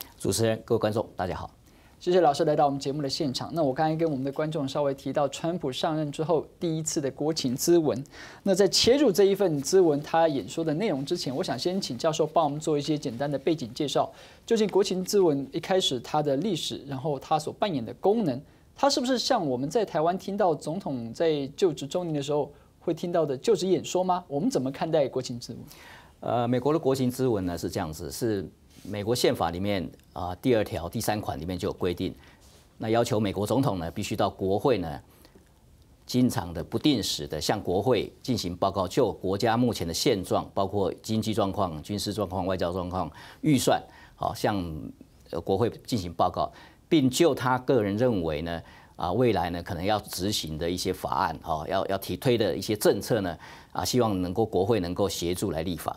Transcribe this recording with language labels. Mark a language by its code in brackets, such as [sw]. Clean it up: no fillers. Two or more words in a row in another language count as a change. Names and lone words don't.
[zh] 主持人、各位觀眾，大家好。謝謝老師來到我們節目的現場。那我剛才跟我們的觀眾稍微提到，川普上任之後第一次的國情諮文。那在切入這一份諮文他演說的內容之前，我想先請教授幫我們做一些簡單的背景介紹。究竟國情諮文一開始它的歷史，然後它所扮演的功能，它是不是像我們在台灣聽到總統在就職週年的時候會聽到的就職演說嗎？我們怎麼看待國情諮文？美國的國情諮文呢是這樣子，是美國憲法裡面第2條第3款裡面就有規定，那要求美國總統呢必須到國會呢經常的不定時的向國會進行報告，就國家目前的現狀，包括經濟狀況、軍事狀況、外交狀況、預算，向國會進行報告，並就他個人認為呢未來呢可能要執行的一些法案，要提推的一些政策呢希望能夠國會能夠協助來立法。